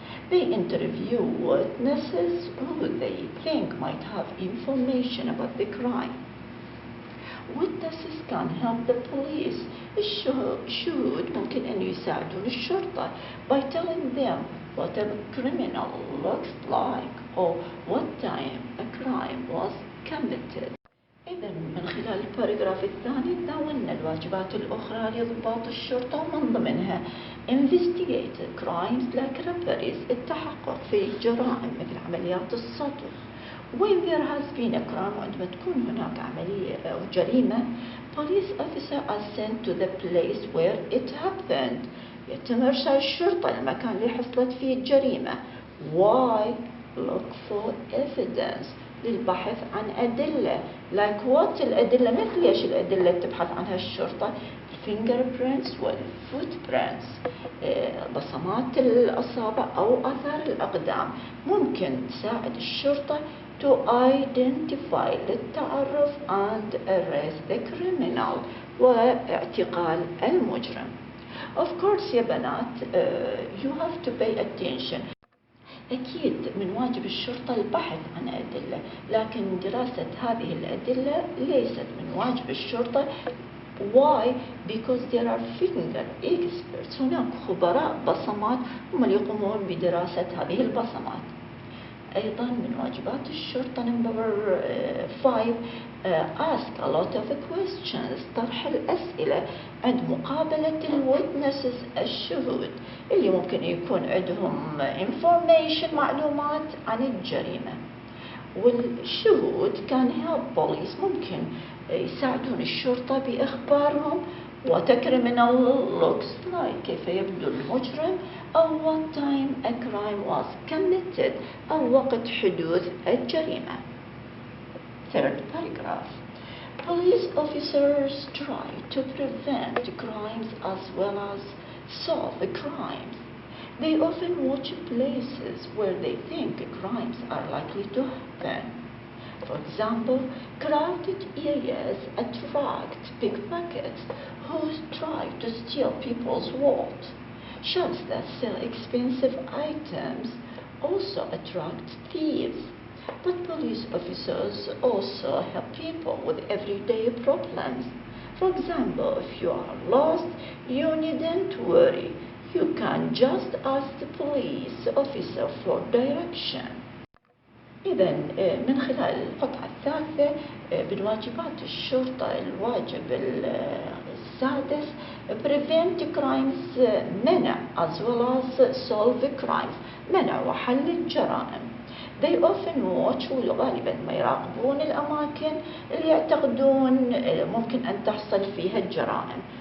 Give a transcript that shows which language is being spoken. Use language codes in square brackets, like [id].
[en] They interview witnesses who they think might have information about the crime. Witnesses can help the police. [ar] الشهود ممكن أن يساعدون الشرطة [en] by telling them what a criminal looks like or what time a crime was committed. [ar] إذا من خلال الباراجراف الثاني تناولنا الواجبات الأخرى لضباط الشرطة ومن ضمنها [en] investigate crimes like robberies [ar] التحقق في الجرائم مثل عمليات السطو. When there has been a crime وعندما تكون هناك عملية أو جريمة police officers are sent to the place where it happened. يتم إرسال الشرطة للمكان اللي حصلت فيه الجريمة. [en] Why? Look for evidence [ar] للبحث عن أدلة. [en] Like what [ar] الأدلة؟ مثل إيش الأدلة تبحث عنها الشرطة؟ fingerprints والfootprints بصمات الأصابع أو آثار الأقدام ممكن تساعد الشرطة [en] to identify [ar] للتعرف [en] and arrest the criminal [ar] واعتقال المجرم. [en] Of course [ar] يا بنات [en] you have to pay attention. [ar] أكيد من واجب الشرطة البحث عن أدلة، لكن دراسة هذه الأدلة ليست من واجب الشرطة. [en] Why? Because there are finger experts. [ar] هناك خبراء بصمات هم اللي يقومون بدراسة هذه البصمات. أيضا من واجبات الشرطة [en] number 5 ask a lot of questions [ar] طرح الأسئلة عند مقابلة الwitnesses الشهود اللي ممكن يكون عندهم information معلومات عن الجريمة. والشهود [en] can help police [ar] ممكن يساعدون الشرطة بإخبارهم [en] what a criminal looks like [ar] كيف يبدو المجرم أو [en] what time a crime was committed [ar] أو وقت حدوث الجريمة. [en] Third paragraph. Police officers try to prevent crimes as well as solve crimes. They often watch places where they think crimes are likely to happen. For example, crowded areas attract pickpockets who try to steal people's wallet. Shops that sell expensive items also attract thieves. But police officers also help people with everyday problems. For example, if you are lost, you needn't worry. You can just ask the police officer for direction. [ar] إذا من خلال القطعة الثالثة من واجبات الشرطة الواجب السادس [en] prevent crimes [ar] منع [en] as well as solve crimes [ar] منع وحل الجرائم. [en] They often watch [ar] وغالبا ما يراقبون الأماكن اللي يعتقدون ممكن أن تحصل فيها الجرائم.